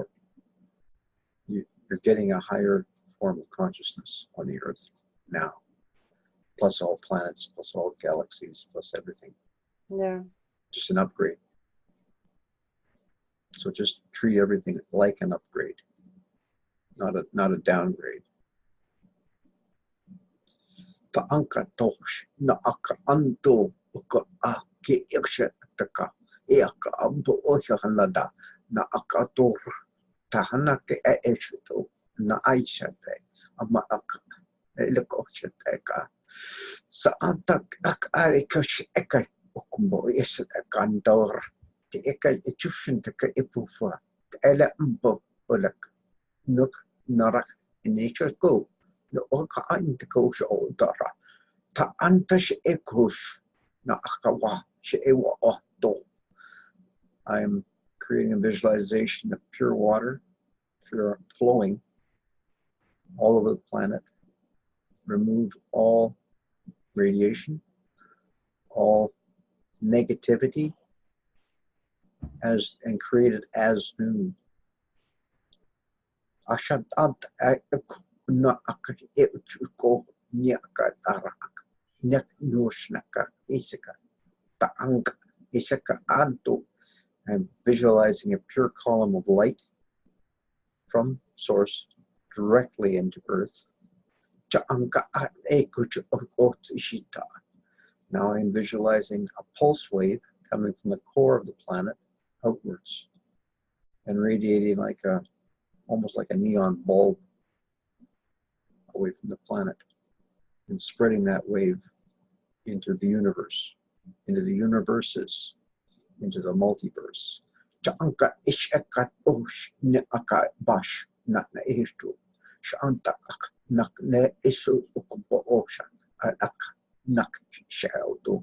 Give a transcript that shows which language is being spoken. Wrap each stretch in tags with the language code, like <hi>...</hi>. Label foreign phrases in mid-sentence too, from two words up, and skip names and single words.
<en>You're getting a higher form of consciousness on the earth now, plus all planets, plus all galaxies, plus everything. Yeah. Just an upgrade. So just treat everything like an upgrade, not a downgrade. Ta'anka tosh na aka anto uka a ke iksha taka e aka ambo ocha hanada na aka tor tahana ke e eshuto na aisha te ama aka elokosha teka sa antak ak are kosh eka okumbo is kandor te eka echushin teka epufa ele ambo olak nuk narak nature go no oka ante kosh o dara ta antash ekosh na akawa she ewa do. I'm creating a visualization of pure water, pure flowing all over the planet. Remove all radiation, all negativity, and create it as new. Ashadant na ko nyaka tarak nek noshnaka isaka taanga isaka anto. I'm visualizing a pure column of light from source directly into earth. Now I'm visualizing a pulse wave coming from the core of the planet outwards and radiating like almost like a neon bulb away from the planet and spreading that wave into the universe, into the universes, into the multiverse. Cha'anka ishakat osh ne aka bash na estu. Sha'anta ak nak ne isu ukubo osha ak nak shaudu.</en>